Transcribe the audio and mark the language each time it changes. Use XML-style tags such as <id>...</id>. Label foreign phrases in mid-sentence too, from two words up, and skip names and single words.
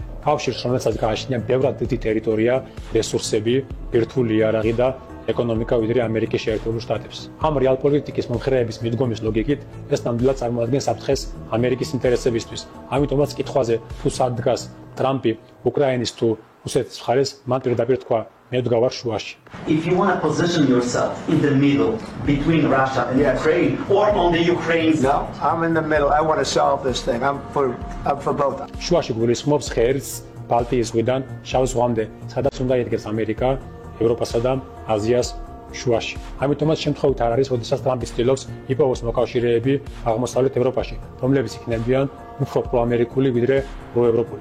<ka>კავშირს, რომელსაც გააჩნია ბევრად დიდი ტერიტორია, რესურსები, ბირთვული იარაღი და ეკონომიკა ვიდრე ამერიკის შეერთებულ შტატებს. ამ რეალპოლიტიკის მომხრეების მიდგომის ლოგიკით ეს ნამდვილად წარმოადგენს საფრთხეს ამერიკის ინტერესებისთვის. ამიტომაც კითხვაზე თუ სად დგას ტრამპი უკრაინის თუ რუსეთის მხარეს, მან პირდაპირ თქვა, მე ვდგავარ შუაში.</ka> <en>If you want to position yourself in the middle between Russia and Ukraine or on the Ukraine's No, I'm in the middle. I want to solve this thing. I'm for both.</en> <ka>შუაში გულისხმობს ხერხს ბალტიის ზღვიდან შავ ზღვამდე, სადაც უნდა იდგეს ამერიკა, ევროპასა და აზიას შუაში. ამიტომაც შემთხვევით არ არის, როდესაც ტრამპი ცდილობს იპოვოს მოკავშირეები აღმოსავლეთ ევროპაში, რომლებიც იქნებიან უფრო პროამერიკული ვიდრე პროევროპული.</ka>